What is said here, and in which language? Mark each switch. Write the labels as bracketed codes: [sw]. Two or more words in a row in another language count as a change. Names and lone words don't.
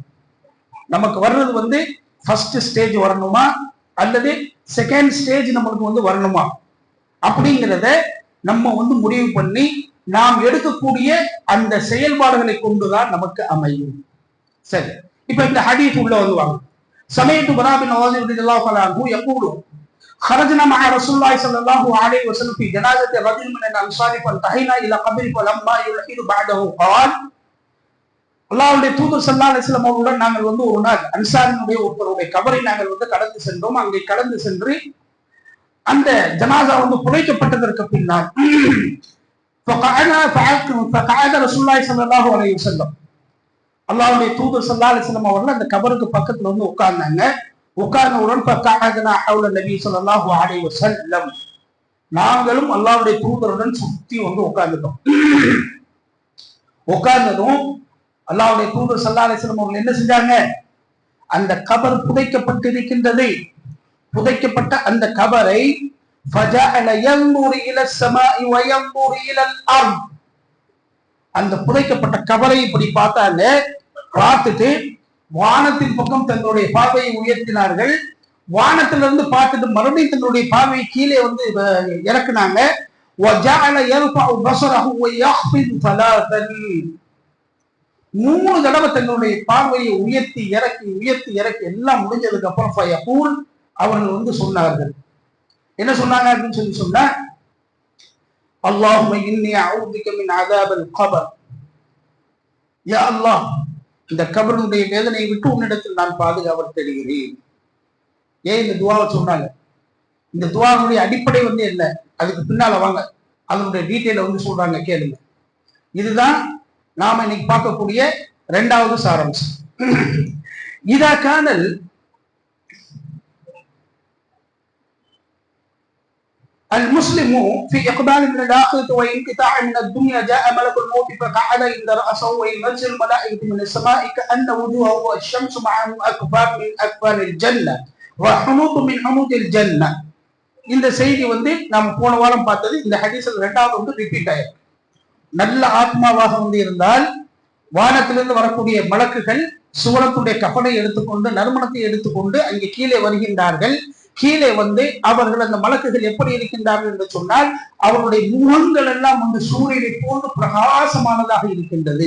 [ta] நமக்கு வர்றது [en] first stage [ta] வரணுமா அல்லது [en] second stage [ta] நம்மளுக்கு வரணுமா அப்படிங்கிறத நம்ம முடிவு பண்ணி நாம் எடுக்கக்கூடிய அந்த செயல்பாடுகளை கொண்டுதான் நமக்கு அமையும். சரி, இப்ப இந்த ஹதீஸ் உள்ள வாங்க. சமயத்து பராபின் ஆசிப் [ar] رضي الله تعالى عنه يقول خرجنا مع رسول الله صلى الله عليه وسلم في جنازة رجل من الأنصار فانتهينا إلى قبره فلما يلحد بعده قال [ta] அல்லாஹ்வுடைய தூதர் [ar] صلى الله عليه وسلم [ta] அவர்களுடன் நாங்கள் ஒரு நாள் அன்சாரினுடைய ஒருவருடைய கபரை நாங்கள் கடந்து சென்றோம். அங்கே கடந்து சென்று அந்த ஜனாஸா புதைக்கப்பட்டதற்கு பின்னால் [ar] فقعد رسول الله صلى الله عليه وسلم [ta] அல்லாஹ்வுடைய தூதர் [ar] صلى الله عليه وسلم [ta] அவர்கள் அந்த கபருக்கு பக்கத்துல உட்கார்ந்தாங்க. உட்கார்ந்தவுடன் [ar] فقعدنا حول النبي صلى الله عليه وسلم [ta] நாங்களும் அல்லாஹ்வுடைய தூதருடன் சுத்தி உட்கார்ந்துட்டோம். உட்கார்ந்ததும் அல்லாஹ்வுடைய தூதர் [ar] صلى الله عليه وسلم [ta] அவர்கள் என்ன செஞ்சாங்க, அந்த கபர் புதைக்கப்பட்டிருக்கின்றது. புதைக்கப்பட்ட அந்த கபரை [ar] فجعل ينظر الى السماء وينظر الى الارض [ta] அந்த புதைக்கப்பட்ட கபரை இப்படி பார்த்தாங்க. பார்த்துட்டு வானத்தின் பக்கம் தங்களுடைய பார்வையை உயர்த்தினார்கள். வானத்திலிருந்து பார்த்துட்டு மறுபடியும் தங்களுடைய பார்வையை கீழே இறக்குனாங்க. [ar] وجعل يرفع بصره ويخفض ثلاثا [ta] 3 தடவை தங்களுடைய பார்வையை உயர்த்தி இறக்கி எல்லாம் முடிஞ்சதுக்கு அப்புறம் ஃபயகூல் அவர்கள் சொன்னார்கள். என்ன சொன்னாங்க அப்படின்னு சொன்னா, [ar] اللهم إني أعوذ بك من عذاب القبر, [ta] யா அல்லாஹ் இந்த கபருடைய வேதனையை விட்டு உன்னிடத்தில் நான் பாதுகாவல் தேடுகிறேன். ஏன் இந்த துஆவை சொன்னாங்க? இந்த துஆவுடைய அடிப்படை என்ன, அதுக்கு பின்னால வாங்க அதனுடைய டீடைல சொல்றாங்க, கேளுங்க. இதுதான் நாம இன்னைக்கு பார்க்கக்கூடிய 2வது சாராம்சம். [ar] إذا كان المسلم في اقبال من الاخره وانقطاع من الدنيا جاء ملك الموت فقعد عند راسه وينزل الملائكه من السماء كان وجوهه الشمس معه اكفان من اكفان الجنه وحنوط من حنوط الجنه. [ta] இந்த செய்தி நாம் போன வாரம் பார்த்தது. இந்த ஹதீஸ்ல 2வது ரிப்பீட் ஆயிருக்கு. நல்ல ஆத்மாவாக இருந்தால் வானத்திலிருந்து வரக்கூடிய மலக்குகள் சுவனத்துடைய கப்பனை எடுத்துக்கொண்டு நறுமணத்தை எடுத்துக்கொண்டு அங்கே கீழே வருகின்றார்கள். கீழே வந்து அவர்கள் அந்த மலக்குகள் எப்படி இருக்கின்றார்கள் என்று சொன்னால் அவருடைய முகங்கள் எல்லாம் வந்து சூரியனை போன்று பிரகாசமானதாக இருக்கின்றது.